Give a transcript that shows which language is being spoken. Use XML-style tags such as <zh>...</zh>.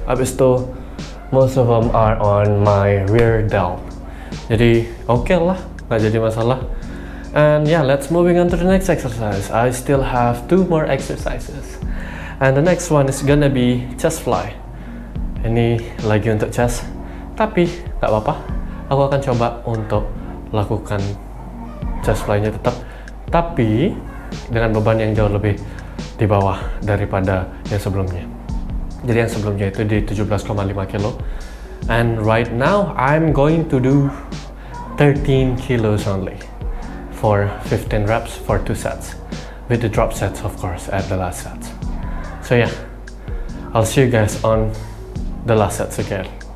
<id>Abis itu,</id> <en>most of them are on my rear delt.</en> <id>Jadi oke lah, nggak jadi masalah.</id> <en>And yeah, let's moving on to the next exercise. I still have 2 more exercises. And the next one is gonna be chest fly.</en> <id>Ini lagi untuk chest, tapi nggak apa-apa. Aku akan coba untuk lakukan chest fly-nya tetap, tapi dengan beban yang jauh lebih di bawah daripada yang sebelumnya. Jadi yang sebelumnya itu di 17,5 kilo.</id> <en>And right now I'm going to do 13 kilos only for 15 reps for 2 sets. With the drop sets of course at the last set. So yeah, I'll see you guys on the last sets again.</en>